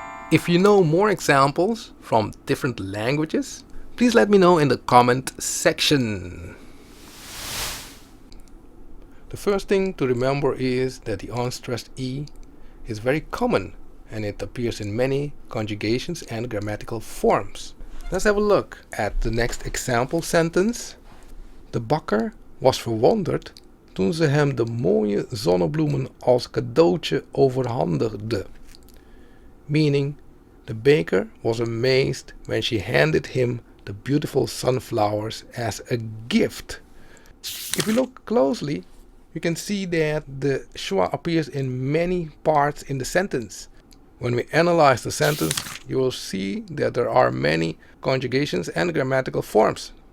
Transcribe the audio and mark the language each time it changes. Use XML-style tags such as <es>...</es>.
<en>If you know more examples from different languages, please let me know in the comment section. The first thing to remember is that the unstressed E is very common and it appears in many conjugations and grammatical forms. Let's have a look at the next example sentence.</en> <nl>De bakker was verwonderd toen ze hem de mooie zonnebloemen als cadeautje overhandigde.</nl> <en>Meaning, the baker was amazed when she handed him the beautiful sunflowers as a gift. If we look closely, you can see that the schwa appears in many parts in the sentence. When we analyze the sentence, you will see that there are many conjugations and grammatical forms.</en>